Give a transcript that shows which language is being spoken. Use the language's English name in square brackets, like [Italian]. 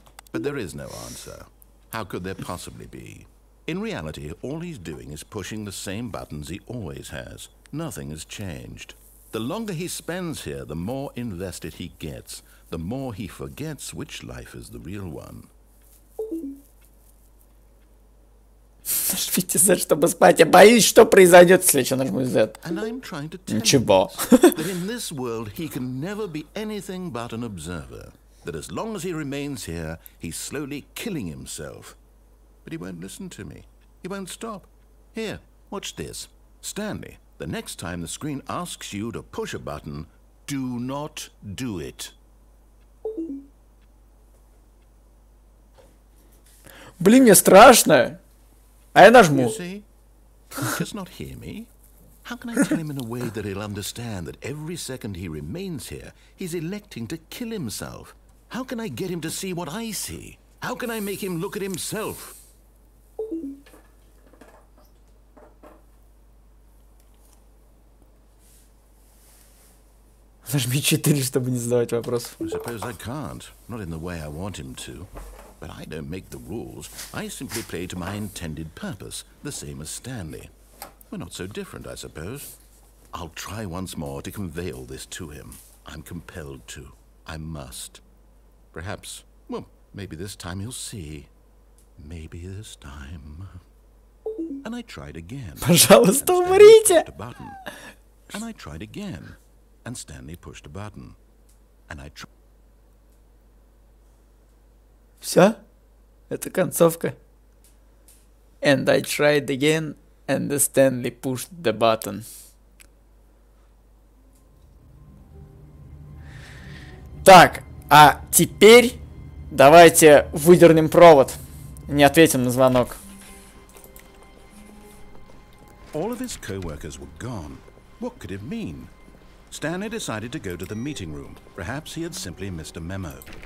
[English] But there is no answer. How could there possibly be? In reality, all he's doing is pushing the same buttons he always has. Nothing has changed. The longer he spends here, the more invested he gets, the more he forgets which life is the real one. [Russian] Нажмите Z, чтобы спать. Я боюсь, что произойдет, если я нажму Z. [English] And I'm trying to tell [Russian] Ничего. [English] him that in this world he can never be anything but an observer. That as long as he remains here, he's slowly killing himself. But he won't listen to me. He won't stop. Here, watch this. Stanley, the next time the screen asks you to push a button, do not do it. [Russian] Блин, мне страшно. А я [English] You [Russian] нажму. [English] see? Can he just not hear me? How can I tell him in a way that he'll understand that every second he remains here, he's electing to kill himself? How can I get him to see what I see? How can I make him look at himself? [Russian] Нажми 4, чтобы не задавать вопросов. [English] I suppose I can't, not in the way I want him to. But I don't make the rules. I simply play to my intended purpose, the same as Stanley. We're not so different, I suppose. I'll try once more to convey all this to him. I'm compelled to. I must. Perhaps, well, maybe this time he'll see. Maybe this time. And I tried again. [Russian] Пожалуйста, умрите. [English] And I tried again. And Stanley pushed a button. And I tried. [Russian] Все? Это концовка. [English] And I tried again, and the Stanley pushed the button. [Russian] Так, а теперь давайте выдернем провод. Не ответим на звонок. [English] All of his co-workers were gone. What could it mean? Stanley decided to go to the meeting room. Perhaps he had simply missed a memo.